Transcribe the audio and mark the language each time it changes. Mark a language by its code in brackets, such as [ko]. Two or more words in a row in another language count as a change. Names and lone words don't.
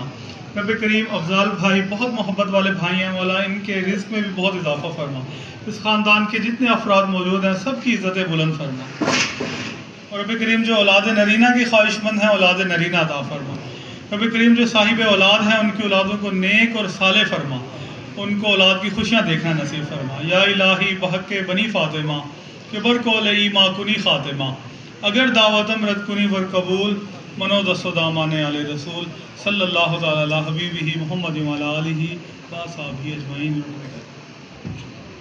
[ur] رب کریم افضال بھائی بہت محبت والے بھائی ہیں مولا، ان کے رزق میں بھی بہت اضافہ فرما، اس خاندان کے جتنے افراد موجود ہیں سب کی عزتیں بلند فرما، اور رب کریم جو اولاد نرینہ کی خواہش مند ہیں اولاد نرینہ عطا فرما۔ رب کریم جو صاحب اولاد ہیں ان کی اولادوں کو نیک اور صالح فرما، ان کو اولاد کی خوشیاں دیکھنا نصیب فرما۔ [fa] یا الہی بحق بنی فاطمہ کہ بر کو لئی ما کنی خاتمہ، اگر دعوتم رد کنی ور قبول، منو دستو دامان علی رسول، [ar] صلی اللہ تعالی علی حبیبہ محمد وعلی آلہ و صحبہ اجمعین۔